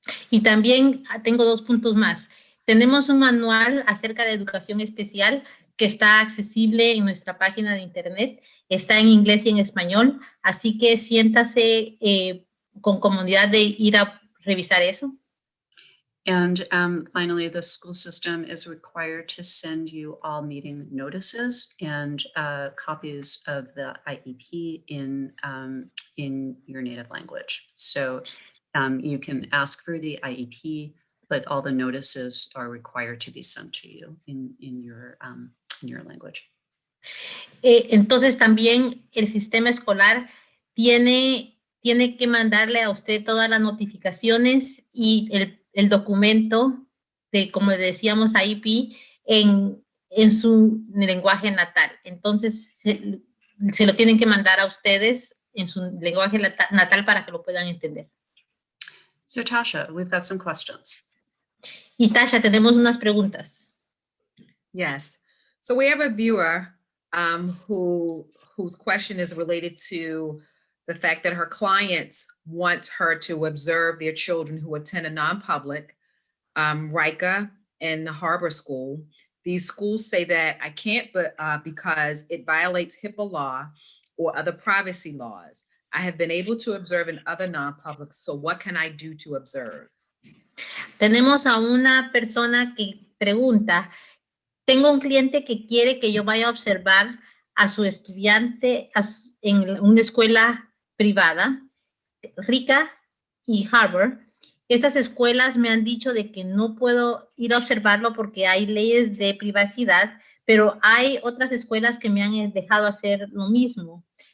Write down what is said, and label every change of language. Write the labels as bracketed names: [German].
[Spanish] Y también tengo 2 puntos más. Tenemos un manual acerca de educación especial que está accesible en nuestra página de internet. Está en inglés y en español. Así que siéntase con comodidad de ir a revisar eso. [English] And finally, the school system is required to send you all meeting notices and copies of the IEP in your native language. So you can ask for the IEP, but all the notices are required to be sent to you in your language. [Spanish] Entonces también el sistema escolar tiene que mandarle a usted todas las notificaciones y el documento de, como decíamos, IEP en su lenguaje natal. Entonces se lo tienen que mandar a ustedes en su lenguaje natal para que lo puedan entender. [English] So Tasha, we've got some questions. [Spanish] Y Tasha, tenemos unas preguntas. [English] Yes. So we have a viewer whose question is related to the fact that her clients want her to observe their children who attend a non-public. Rika and the Harbor School. These schools say that I can't, but because it violates HIPAA law or other privacy laws. I have been able to observe in other non-publics, so what can I do to observe? [Spanish] Tenemos a una persona que pregunta, tengo un cliente que quiere que yo vaya a observar a su estudiante en una escuela privada, Rica y Harvard. Estas escuelas me han dicho de que no puedo ir a observarlo porque hay leyes de privacidad, pero hay otras escuelas que me han dejado hacer lo mismo.